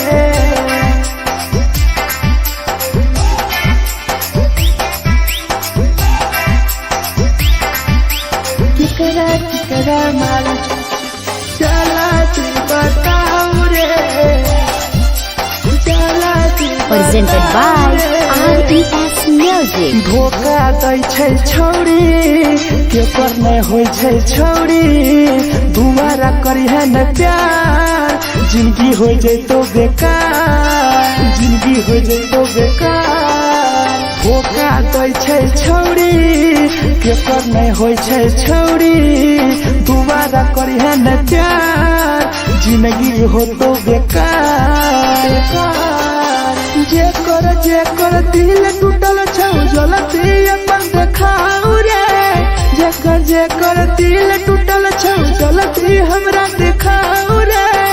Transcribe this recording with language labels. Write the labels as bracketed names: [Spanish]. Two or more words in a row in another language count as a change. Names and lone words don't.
[Maithili] केकरा माल जला दी बताऊ रे, जला दी बताऊ रे। [English] Presented by RES Music. [Maithili] धोखा दै छै छौरी के पर नै होइ छै छौरी दुबारा करी है न प्यार जिंदगी हो जैतो बेकार जिंदगी हो जैतो बेकार धोखा दै छै छौरी के पर नै होइ छै छौरी दुबारा करी है न प्यार जिंदगी हो तो बेकार जे कर दिल टूटल छौ जलती अपन देखाऊ रे जे कर दिल टूटल छौ जलती हमरा देखाऊ रे